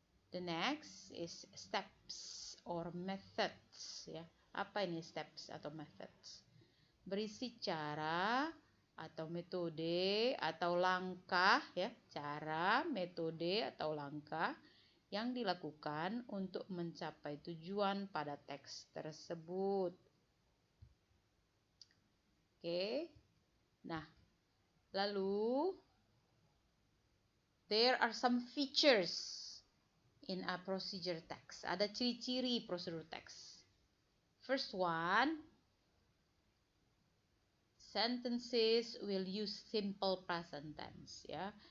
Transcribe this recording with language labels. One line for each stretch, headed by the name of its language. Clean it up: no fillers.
English: The next is steps or methods, ya.
Indonesian: Apa ini steps atau methods? Berisi cara atau metode atau langkah, ya, cara, metode atau langkah yang dilakukan untuk mencapai tujuan pada teks tersebut. Oke. Nah, lalu
English: there are some features in a procedure text.
Indonesian: Ada ciri-ciri prosedur teks.
English: First one, sentences will use simple present tense, ya.